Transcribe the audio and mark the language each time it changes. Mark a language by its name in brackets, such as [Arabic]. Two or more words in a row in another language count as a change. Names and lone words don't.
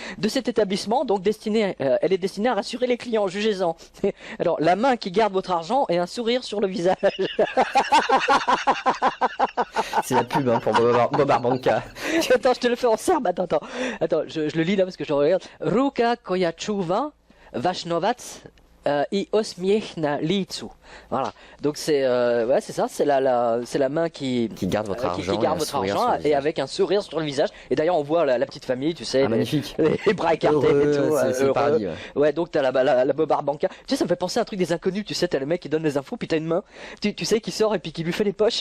[French] De cet établissement, donc elle est destinée à rassurer les clients. Jugez-en. Alors la main qui garde votre argent et un sourire sur le visage. C'est la pub pour Bobard Banca. Attends, je te le fais en serbe. Attends, je le lis là parce que je regarde. [Serbian] Ruka koja čuva vaš novac i osmiech na licu. [French] Voilà. Donc c'est ça, c'est la main qui garde votre argent, qui garde votre argent et avec un sourire sur le visage. Et d'ailleurs on voit la petite famille, tu sais, magnifique, les bras écartés et tout. C'est le paradis. Ouais, donc t'as la Bobard Banca. Tu sais, ça me fait penser à un truc des inconnus. Tu sais, t'as le mec qui donne les infos, puis t'as une main, tu sais, qui sort et puis qui lui fait les poches.